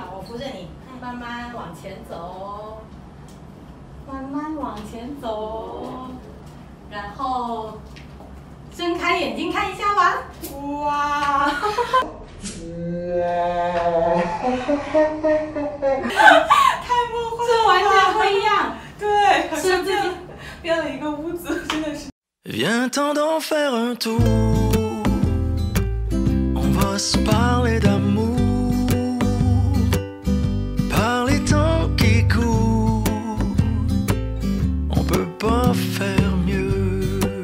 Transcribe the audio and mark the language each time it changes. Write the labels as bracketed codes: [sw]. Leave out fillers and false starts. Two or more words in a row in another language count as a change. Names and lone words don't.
[zh] 我扶着你，慢慢往前走，慢慢往前走，然后睁开眼睛看一下吧。哇！太梦幻了，这完全不一样。对，是自己变了一个屋子，真的是。 [fr] Viens temps d'en faire un tour. On va se parler d'amour, par les temps qui courent. On peut pas faire mieux.